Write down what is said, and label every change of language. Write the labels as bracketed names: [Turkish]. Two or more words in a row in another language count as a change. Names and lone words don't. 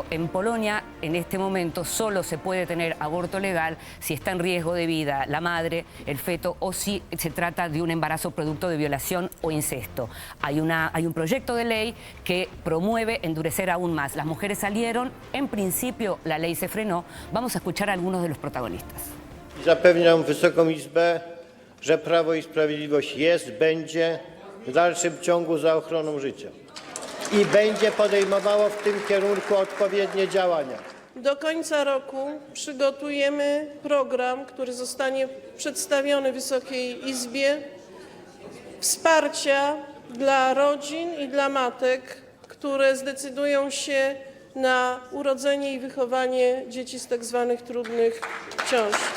[Spanish] En Polonia, en este momento, solo se puede tener aborto legal si está en riesgo de vida la madre, el feto, o si se trata de un embarazo producto de violación o incesto. Hay un proyecto de ley que promueve endurecer aún más. Las mujeres salieron, en principio la ley se frenó. Vamos a escuchar a algunos de los protagonistas. [Polish] Zapewniam Wysoką Izbę, że Prawo i Sprawiedliwość jest, będzie w dalszym ciągu za ochroną życia i będzie podejmowało w tym kierunku odpowiednie działania. Do końca roku przygotujemy program, który zostanie przedstawiony Wysokiej Izbie, wsparcia dla rodzin i dla matek, które zdecydują się na urodzenie i wychowanie dzieci z tak zwanych trudnych ciąż.